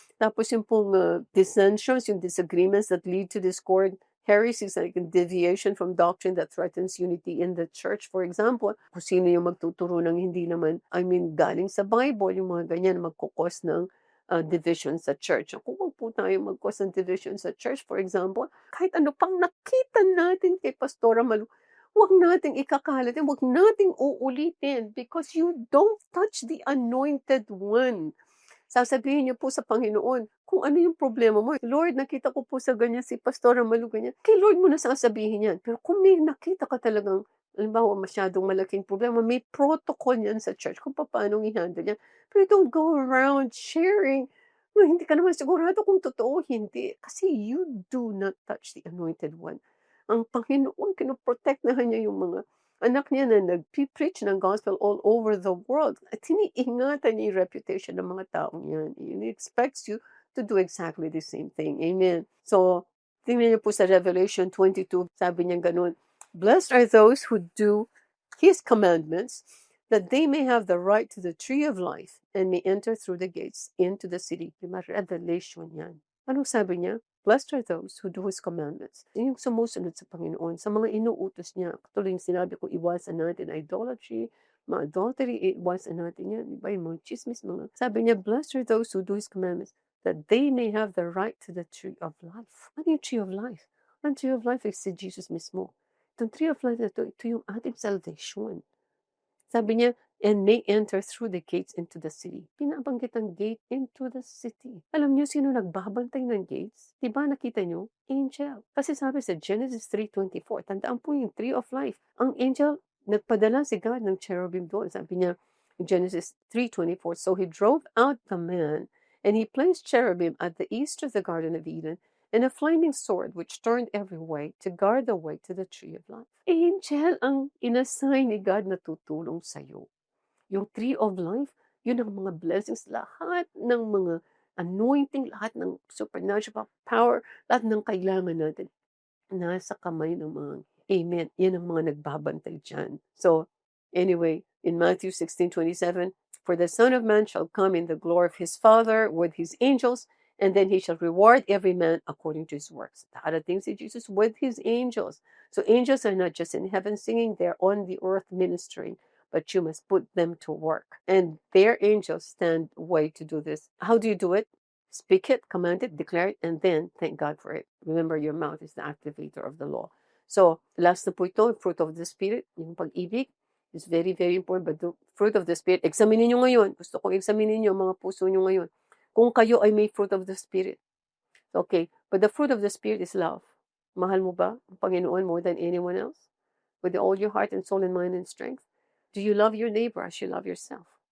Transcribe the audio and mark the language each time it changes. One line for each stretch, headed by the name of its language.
Filipino: Tapos yung pong
English: dissensions, yung disagreements that lead to discord, heresies like deviation from doctrine that threatens unity in the church. For example,
Filipino: kung sino yung magtuturo ng hindi naman, galing sa Bible, yung mga ganyan magkukos ng division sa church. Kung wag po tayo mag-cause ng division sa church,
English: for example,
Filipino: kahit ano pang nakita natin kay Pastora Malu, wag nating ikakalat, wag nating uulitin
English: because you don't touch the anointed one.
Filipino: Sasabihin niyo po sa Panginoon kung ano yung problema mo. Lord, nakita ko po sa ganyan si Pastora Malu ganyan. Kay Lord mo na sasabihin yan. Pero kung may nakita ka talagang, halimbawa masyadong malaking problema, may protocol yan sa church kung paano i-handle yan. Pero
English: don't go around sharing.
Filipino: Well, hindi ka naman sigurado kung totoo, hindi. Kasi
English: you do not touch the anointed one.
Filipino: Ang Panginoon, kinoprotektahan niya yung mga anak niya na nag-preach ng
English: gospel all over the world.
Filipino: At iniingatan niya yung reputation ng mga taong yan.
English: He expects you to do exactly the same thing. Amen. So,
Filipino: tingnan niyo po sa
English: Revelation 22,
Filipino: sabi niya ganun,
English: blessed are those who do His commandments, that they may have the right to the tree of life and may enter through the gates into the city.
Filipino: Diba?
English: Revelation yan.
Filipino: Anong sabi niya?
English: Blessed are those who do His commandments.
Filipino: Yung sumusunod sa Panginoon, sa mga inuutos niya. Katuloy yung sinabi ko, iwasan natin idolatry, mga adultery, iwasan natin yan. Diba? Yung mga chismis, mga... Sabi niya,
English: blessed are those who do His commandments, that they may have the right to the tree of life.
Filipino: Ano yung
English: tree of life?
Filipino: Ang tree of life is si Jesus mismo. Itong tree of life na ito yung ating salvation. Sabi niya,
English: and may enter through the gates into the city.
Filipino: Pinabanggit ang
English: gate into the city.
Filipino: Alam niyo sino nagbabantay ng gates? Diba nakita niyo? Angel. Kasi sabi sa Genesis 3:24, tandaan po yung tree of life. Ang angel, nagpadala si God ng cherubim doon. Sabi niya,
English: Genesis 3:24, so He drove out the man, and He placed cherubim at the east of the Garden of Eden, and a flaming sword which turned every way to guard the way to the tree of life.
Filipino: Angel ang inassign ni God na tutulong sa'yo. Yung tree of life, yun ang mga blessings, lahat ng mga anointing, lahat ng supernatural power, lahat ng kailangan natin, nasa kamay ng mga amen. Yan ang mga nagbabantay dyan.
English: So, anyway, in Matthew 16:27, for the Son of Man shall come in the glory of His Father with His angels, and then He shall reward every man according to his works.
Filipino: Darating si Jesus
English: with His angels. So angels are not just in heaven singing, they're on the earth ministering, but you must put them to work. And their angels stand way to do this. How do you do it? Speak it, command it, declare it, and then thank God for it. Remember, your mouth is the activator of the law. So, last
Filipino: na po ito,
English: fruit of the Spirit,
Filipino: yung pag-ibig,
English: is very, very important. But the fruit of the Spirit,
Filipino: examinin nyo ngayon. Gusto kong examinin nyo mga puso nyo ngayon. Kung kayo ay may fruit of the Spirit.
English: Okay, but the fruit of the Spirit is love.
Filipino: Mahal mo ba ang Panginoon
English: more than anyone else? With all your heart and soul and mind and strength? Do you love your neighbor as you love yourself?